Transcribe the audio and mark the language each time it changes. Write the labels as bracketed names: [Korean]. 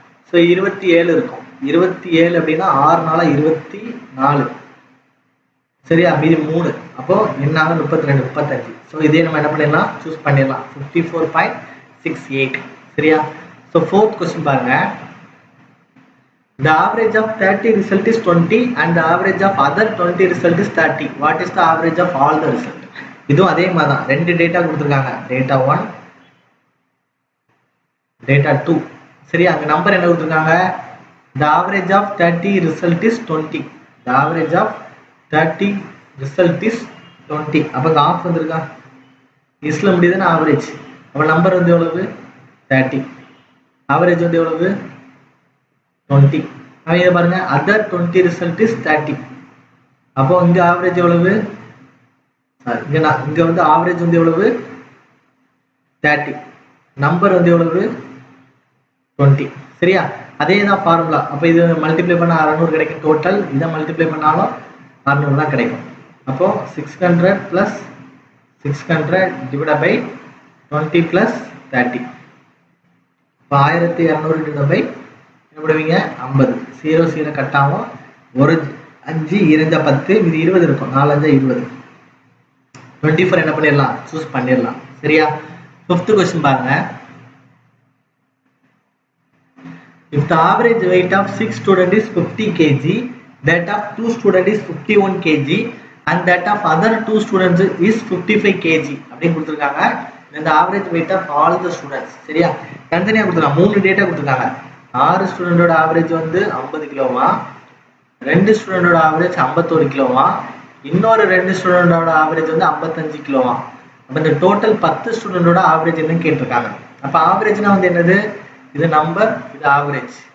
[Tamil] So 27 இருக்கும். 27 அப்படின்னா 6 நாள் 24. சரியா? மீதி 3, அப்போ என்ன 32 35. ஸோ இதே நம்ம என்ன பண்ணிடலாம், சூஸ் பண்ணிடலாம் 54.68. சரியா? ஸோ 4th கொஸ்டின் பாருங்க. [English] The average of 30 result is 20 and the average of other 20 result is 30. What is the average of all the result? [Tamil] இதுவும் அதே மாதிரி தான். 2 டேட்டா கொடுத்துருக்காங்க. Data 1, data 2. சரியா? அங்கே நம்பர் என்ன கொடுத்துருக்காங்க, [English] the average of 30 result is 20. The average of 30 result is 20. [Tamil] அப்போ இங்கே ஆஃப் வந்துருக்கா, இஸ்ல முடியுதுன்னா ஆவரேஜ். அப்போ நம்பர் வந்து எவ்வளவு 30, ஆவரேஜ் வந்து எவ்வளவு 20. அவன் இதை பாருங்க, [English] other 20 result is 30. [Tamil] அப்போ இங்க ஆவரேஜ் எவ்வளவு, இங்க வந்து ஆவரேஜ் வந்து எவ்வளவு 30, நம்பர் வந்து எவ்வளவு 20. சரியா? அதே தான் ஃபார்முலா. அப்போ இது மல்டிப்ளை பண்ண 600 கிடைக்கும் டோட்டல். இதை மல்டிப்ளை பண்ணாலும் 600 தான் கிடைக்கும். அப்போ 600 + 600 டிவைட் பை 20 + 30. இப்போ 1200 டிவைட் பை என்ன பண்ணுவீங்க 50. 0 0 கட் ஆகும். ஒரு 5 2 10, இது 20 இருக்கும். 4 5 20. 24 என்ன பண்ணிடலாம், சூஸ் பண்ணிடலாம். சரியா? 5th கொஸ்டின் பாருங்க. [English] If the average weight of 6 students is 50 kg, that of 2 students is 51 kg and that of other 2 students is 55 kg [Tamil] அப்படின்னு கொடுத்துருக்காங்க. இந்த [English] average weight of all the students. [Tamil] சரியா? தனித்தனியாக கொடுத்துருக்காங்க. 3 டேட்டா கொடுத்துருக்காங்க. 6 ஸ்டூடெண்டோட ஆவரேஜ் வந்து 50 கிலோவா, 2 ஸ்டூடெண்டோட ஆவரேஜ் 51 கிலோவா, இன்னொரு 2 ஸ்டூடெண்டோட ஆவரேஜ் வந்து 55 கிலோவா. அப்போ இந்த டோட்டல் 10 ஸ்டூடெண்டோட ஆவரேஜ் என்னன்னு கேட்டிருக்காங்க. அப்போ ஆவரேஜ்னா வந்து என்னது, இது நம்பர், இது ஆவரேஜ்.